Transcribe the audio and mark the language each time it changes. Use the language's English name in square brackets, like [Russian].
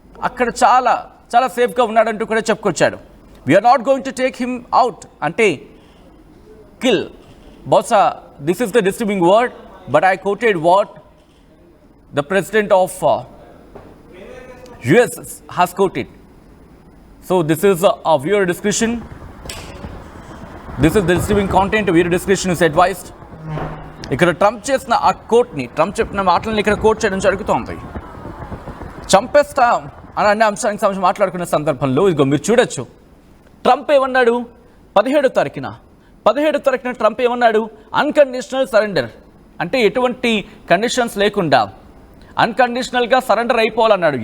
[Telugu] అక్కడ చాలా చాలా సేఫ్గా ఉన్నాడంటూ కూడా చెప్పుకొచ్చాడు. [English] we are not going to take him out [Telugu] అంటే kill. [English] Bossa, this is the disturbing word, but I quoted what the president of US has quoted. So this is a viewer discretion. This is the disturbing content. Viewer discretion is advised. [Telugu] ఇక్కడ Trump చేసిన ఆ కోట్ని, Trump చెప్పిన మాటలను ఇక్కడ coat చేయడం జరుగుతోంది. చంపేస్తా అని అనే అంశానికి సంబంధించి మాట్లాడుకునే సందర్భంలో ఇదిగో మీరు చూడొచ్చు ట్రంప్ ఏమన్నాడు 17వ తారీఖున ట్రంప్ ఏమన్నాడు, అన్కండిషనల్ సరెండర్ అంటే ఎటువంటి కండిషన్స్ లేకుండా అన్కండిషనల్గా సరెండర్ అయిపోవాలన్నాడు.